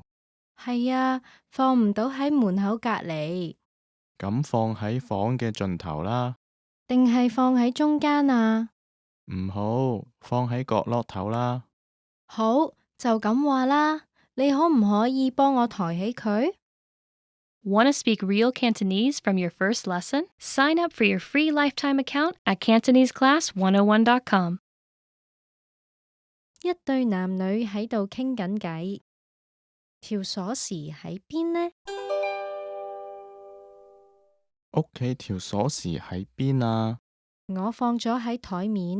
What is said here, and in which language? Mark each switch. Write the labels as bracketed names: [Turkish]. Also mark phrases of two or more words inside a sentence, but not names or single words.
[Cantonese] 係啊，放唔到喺門口隔離。咁放喺房嘅盡頭啦。定係放喺中間啊？唔好，放喺角落頭啦。好，就咁話啦。你可唔可以幫我抬起佢？ [English] Want to speak real Cantonese from your first lesson? Sign up for your free lifetime account at CantoneseClass101.com. [Cantonese] 一對男女喺度傾緊偈，條鎖匙喺邊呢？屋企條鎖匙喺邊啊？我放咗喺台面，